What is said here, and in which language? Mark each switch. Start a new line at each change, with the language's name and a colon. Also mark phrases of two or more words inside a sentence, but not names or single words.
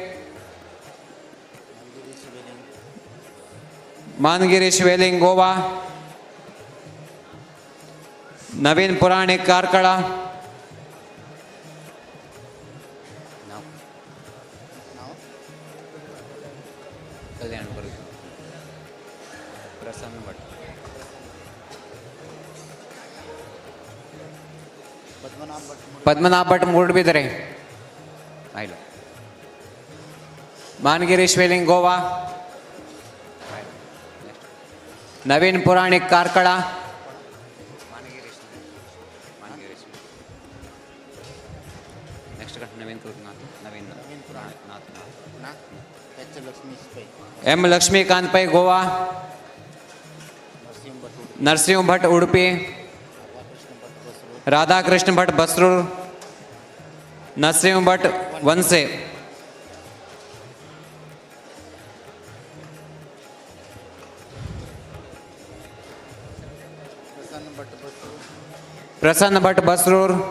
Konkani: मानगिरीश वेलिंग गोवा नवीन पुराणिक कारकळा कल्याणपुर प्रसन्न भट्ट पद्मनाभ भट्ट मुडबिद्रे आयलो मानगिरीश वेलिंग गोवा नवीन पुराणिक कारकळा नेक्स्ट नवीन नवीन एम लक्ष्मीकांत पै गोवा नरसिंह भट्ट उडुपी राधाकृष्ण भट्ट बसरूर नरसिंह भट्ट वनसे प्रसन्न भट्ट बसरूर